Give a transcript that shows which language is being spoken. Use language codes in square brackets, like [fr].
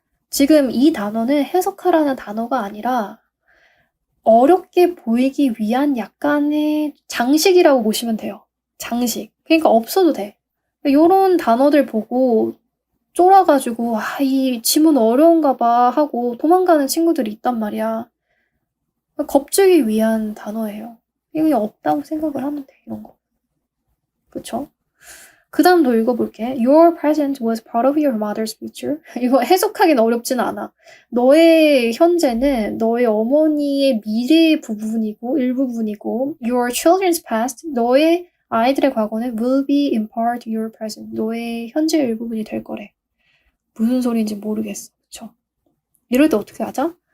[ko] 지금 이 단어는 해석하라는 단어가 아니라 어렵게 보이기 위한 약간의 장식이라고 보시면 돼요. 장식. 그러니까 없어도 돼. 이런 단어들 보고 쫄아가지고 이 지문 어려운가 봐 하고 도망가는 친구들이 있단 말이야. 겁주기 위한 단어예요. 이거 그냥 없다고 생각을 하면 돼. 이런 거. 그쵸? 그 다음도 읽어볼게. [en] Your present was part of your mother's future. [ko] 이거 해석하기는 어렵진 않아. 너의 현재는 너의 어머니의 미래의 부분이고 일부분이고 [en] Your children's past, [ko] 너의 아이들의 과거는 [en] will be in part your present. [ko] 너의 현재의 일부분이 될 거래. 무슨 소리인지 모르겠어. 그쵸? 이럴 때 어떻게 하자?